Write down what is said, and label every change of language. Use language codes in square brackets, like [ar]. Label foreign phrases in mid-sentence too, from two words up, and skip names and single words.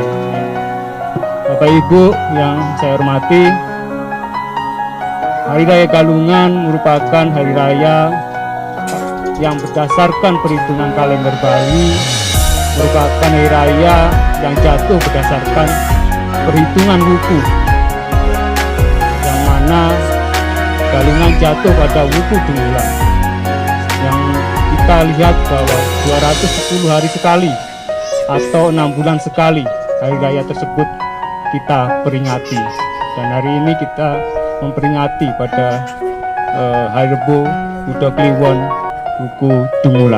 [id] Bapak Ibu yang saya hormati, Hari Raya Galungan merupakan hari raya yang berdasarkan perhitungan kalender Bali, merupakan hari raya yang jatuh berdasarkan perhitungan wuku, yang mana Galungan jatuh pada wuku Dungulan, yang kita lihat bahwa 210 hari sekali atau 6 bulan sekali hari raya tersebut kita peringati. Dan hari ini kita memperingati pada hari Rebo Budak Kliwon Wuku Dungulan.